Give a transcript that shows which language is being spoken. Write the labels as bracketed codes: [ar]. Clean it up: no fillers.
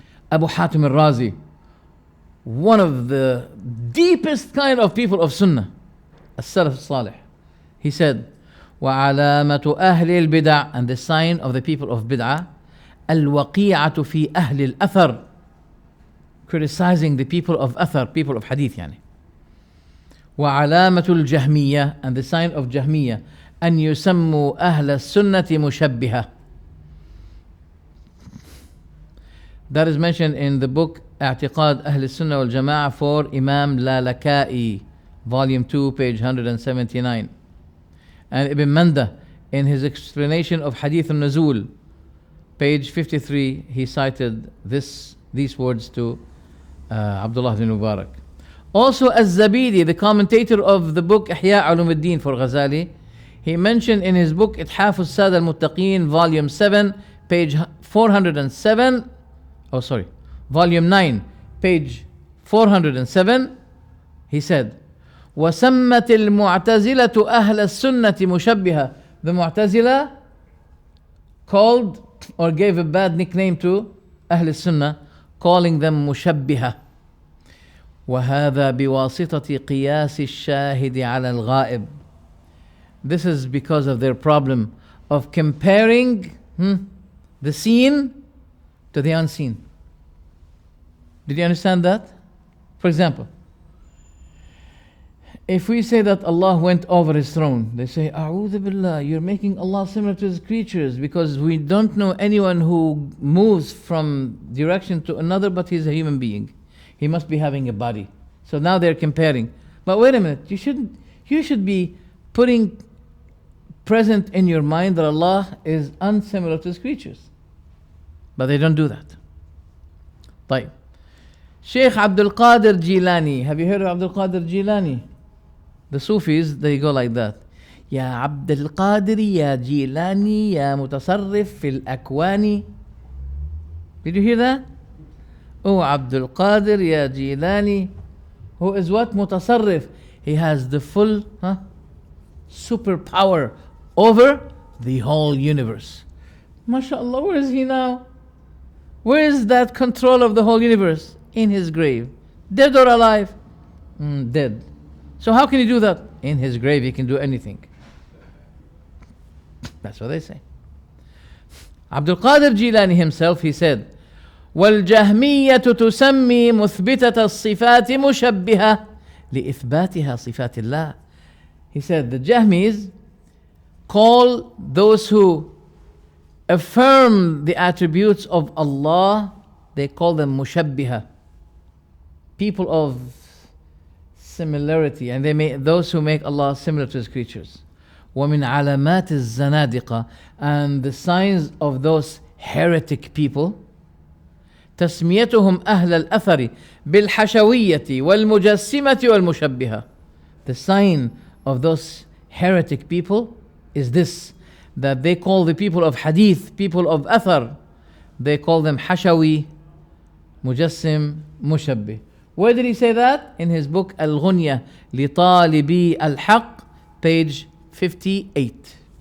[en] Abu Hatim al-Razi, one of the deepest kind of people of Sunnah, as-Salaf Salih. He said, [ar] وَعَلَامَةُ أَهْلِ الْبِدْعِ, [en] and the sign of the people of bid'ah, [ar] الْوَقِيعَةُ فِي أَهْلِ الْأَثَرِ, [en] criticizing the people of Athar, people of Hadith yani. [ar] وَعَلَامَةُ الْجَهْمِيَّةِ, [en] and the sign of Jahmiyyah, [ar] أَنْ يُسَمُّوا أَهْلَ السُنَّةِ مُشَبِّهَةً. [en] That is mentioned in the book اعتقاد أهل السنة والجماعة for Imam Lalaka'i, volume 2, page 179. And Ibn Manda, in his explanation of Hadith al-Nuzul, page 53, he cited these words to Abdullah ibn Mubarak. Also, Az-Zabidi, the commentator of the book Ihya Ulumuddin for Ghazali, he mentioned in his book Ithaf al-Sad al-Muttaqeen, volume 7, page 407, volume 9, page 407, he said, [ar] وَسَمَّتِ الْمُعْتَزِلَةُ أَهْلَ السُنَّةِ مُشَبِّهَةً. [en] The Mu'tazila called or gave a bad nickname to Ahl al-Sunnah, calling them مشبهة. [ar] وهذا بواسطة قياس الشاهد على الغائب. [en] This is because of their problem of comparing the seen to the unseen. Did you understand that? For example, if we say that Allah went over His throne, they say, A'udhu Billah, you're making Allah similar to His creatures, because we don't know anyone who moves from direction to another, but he's a human being. He must be having a body. So now they're comparing. But wait a minute, you should be putting present in your mind that Allah is unsimilar to His creatures. But they don't do that. طيب. Sheikh Abdul Qadir Jilani. Have you heard of Abdul Qadir Jilani? The Sufis, they go like that. [ar] يا عبد القادر يا جيلاني يا متصرف في الأكوان. [en] Did you hear that? Oh, Abdul Qadir ya Jilani, who is what? Mutasarrif. He has the full superpower over the whole universe. MashaAllah, where is he now? Where is that control of the whole universe? In his grave. Dead or alive? Dead. So how can he do that? In his grave he can do anything. That's what they say. Abdul Qadir Jilani himself, he said, [ar] والجهمية تسمي مثبتة الصفات مشبهة لإثباتها صفات الله. [en] He said the Jahmis call those who affirm the attributes of Allah, they call them mushabbiha, people of similarity, and those who make Allah similar to His creatures. [ar] ومن علامات الزنادقة, [en] and the signs of those heretic people, [ar] تسميتهم أهل الأثر بالحشوية والمجسمة والمشبهة. [en] The sign of those heretic people is this, that they call the people of hadith, people of athar, they call them hashawi, mujassim, mushabbih. Where did he say that? In his book Al-Ghunya لطالبي الحق, page 58.